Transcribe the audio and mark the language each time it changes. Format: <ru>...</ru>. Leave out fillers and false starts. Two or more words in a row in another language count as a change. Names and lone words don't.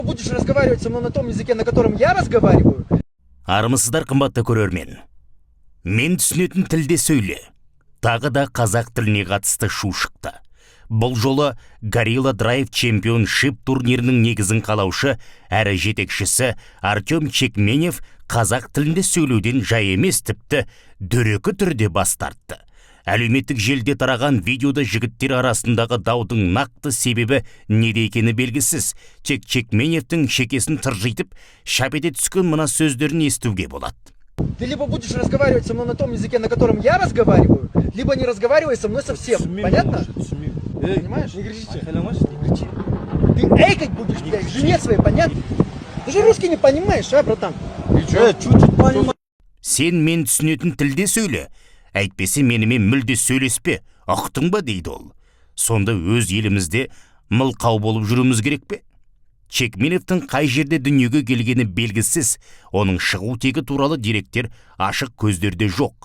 <ru>Будешь разговаривать со мной на том языке, на котором я разговариваю?</ru> <kk>Армысыздар қымбатты көрермен. Мен түсінетін тілде сөйле. Тағы да қазақ тіліне қатысты шу шықты. Бұл жолы Gorilla Drive Championship турнирінің негізін қалаушы әрі жетекшісі Артем Чекменев қазақ тілінде сөйлеуден жай емес, тіпті дөрекі түрде бас тартты. Әлеуметтік желіде тараған видеода жігіттер арасындағы даудың нақты себебі неде екені белгісіз. Тек Чекменевтің шекесін тыржитып, шап ете түскен мына сөздерін естуге болады.</kk> <ru>Ты либо будешь разговаривать со мной на том языке, на котором я разговариваю, либо не разговаривай со мной совсем. Понятно? Понимаешь? Не кричите. Не кричи. Ты эйкать будешь, блядь, жене своей, понятно? Ты же русский не понимаешь, а, братан? Чуть-чуть понимаю.</ru> <kk>Сен мен түсінетін тілде сөйле. Әйтпесе менімен мүлде сөйлеспе, ұқтың ба дейді ол. Сонда өз елімізде мылқау болып жүруіміз керек пе? Чекменевтің қай жерде дүниеге келгені белгісіз, оның шығу тегі туралы деректер ашық көздерде жоқ.</kk>